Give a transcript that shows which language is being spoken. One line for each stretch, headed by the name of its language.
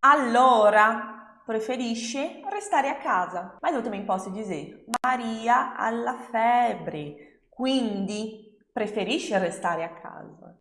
Italian: Allora preferisce restare a casa.
Portuguese: Mas eu também posso dizer Maria
Italian: ha la febbre. Quindi preferisce restare a casa.